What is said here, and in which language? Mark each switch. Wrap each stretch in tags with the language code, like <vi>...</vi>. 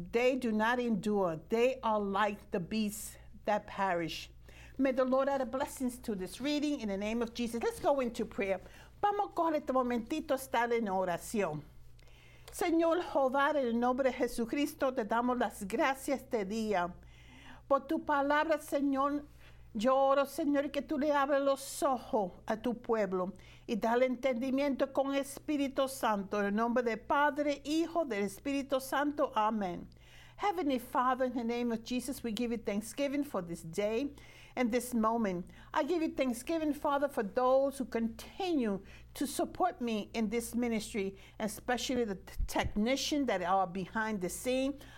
<en>They do not endure. They are like the beasts that perish. May the Lord add a blessings to this reading in the name of Jesus. Let's go into prayer.</en> <es>Vamos a coger este momentito, estar en oración. Señor Jehová, en el nombre de Jesucristo, te damos las gracias este día. Por tu palabra, Señor, yo oro, Señor, que tú le abras los ojos a tu pueblo y dale entendimiento con Espíritu Santo. En el nombre del Padre, Hijo, del Espíritu Santo. Amén.</es> <en>Heavenly Father, in the name of Jesus, we give you thanksgiving for this day and this moment. I give you thanksgiving, Father, for those who continue to support me in this ministry, especially the technicians that are behind the scene.</en>